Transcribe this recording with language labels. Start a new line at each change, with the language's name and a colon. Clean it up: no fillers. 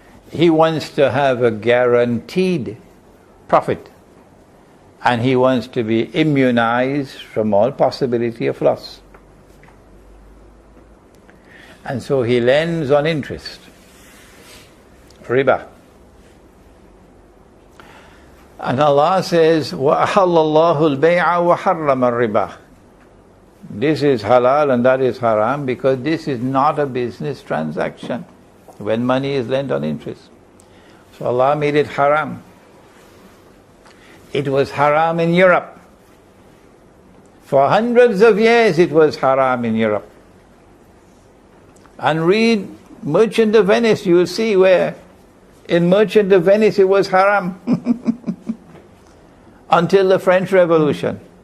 English: He wants to have a guaranteed profit, and he wants to be immunized from all possibility of loss. And so he lends on interest. Riba. And Allah says,
Arabic: وَأَحَلَّ اللَّهُ الْبَيْعَ وَحَرَّمَ الرِّبَى.
English: This is halal and that is haram because this is not a business transaction when money is lent on interest. So Allah made it haram. It was haram in Europe. For hundreds of years it was haram in Europe. And read Merchant of Venice, you will see where in Merchant of Venice it was haram until the French Revolution.